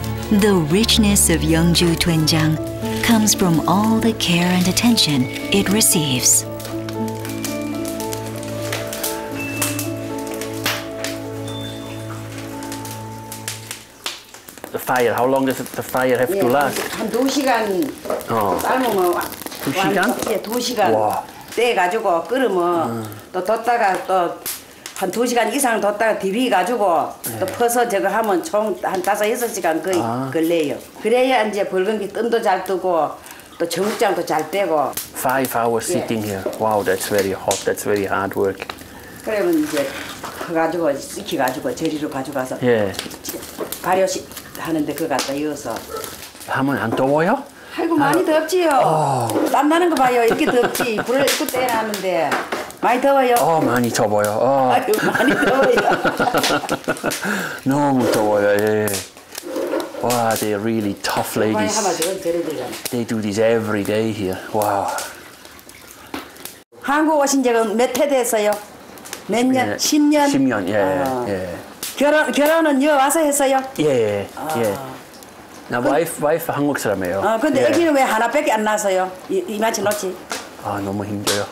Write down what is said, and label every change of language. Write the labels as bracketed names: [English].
[English] The richness of Yeongju Doenjang comes from all the care and attention it receives. The fire, how long does the fire have to last? [Korean] 한 2시간 삶으면 2시간? 예, 2시간 와. 떼가지고 끓으면 또 뒀다가 또 한 2시간 이상 뒀다가 디비가지고 또 퍼서 저거 하면 총 한 5-6시간 거의 걸려요. 그래야 이제 붉은기 뜸도 잘 뜨고 또 정육장도 잘 빼고. [English] 5 hours sitting here. Wow, that's very hot. That's very hard work. [Korean] 그러면 이제 커가지고 씻겨가지고 저리로 가져가서 예. 발효 하는데 그거 갖다 이어서. 하면 안 더워요? 아이고 많이 덥지요. 땀 나는 거 봐요. 이렇게 덥지. 불을 입고 떼라는데 많이 더워요. 많이 더워요. 아유 많이 더워요. 너무 더워요. 예. [English] Wow, they're really tough ladies. They do this every day here. Wow. [Korean] 한국 오신 지가 몇 해 됐어요? 몇 년? 10년? 10년, 예. 예. 결혼은 여 와서 했어요? 예, 예. 나 와이프 한국 사람이에요. 근데 애기는 왜 하나밖에 안 낳았어요? 이만치 놓지? 아, 너무 힘들어요.